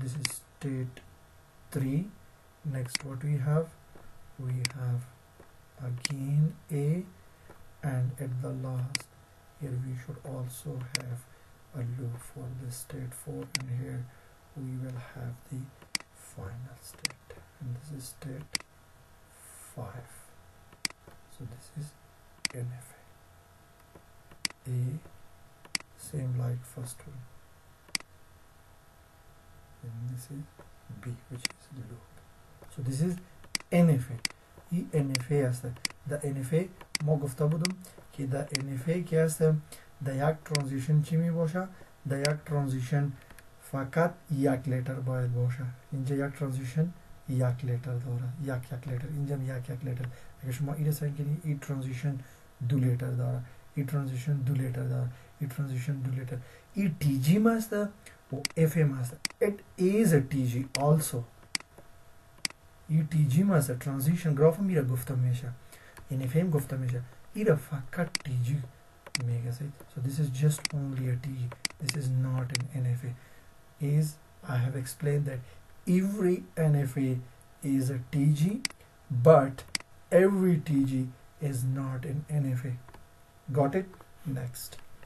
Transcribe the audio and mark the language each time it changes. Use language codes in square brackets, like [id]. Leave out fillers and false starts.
[en] This is state 3. Next what we have again A, and at the last here we should also have a loop for the state 4, and here we will have the final state, and this is state 5. So this is NFA. A, same like first one, and this is B, which is the loop. So this is NFA. E NFA [fa] است. The NFA ما گفته بودم که the NFA که است در یک ترانزیشن چی می باشه؟ در یک ترانزیشن فقط یک لتر باید باشه. اینجا یک ترانزیشن یک لتر داره، یک لتر، اینجا یک لتر. اگر شما این سعی کنید این ترانزیشن 2 لتر داره، این ترانزیشن 2 لتر داره، این ترانزیشن 2 لتر. این TG ما است و FM است. [en] It is a TG also. [fa] این TG ما است. ترانزیشن گراف میره گفته میشه. این FM گفته میشه. این فقط TG میگه. [en] So this is just only a TG. This is not an NFA. Is I have explained that every NFA is a TG, but every TG is not an NFA. Got it? Next.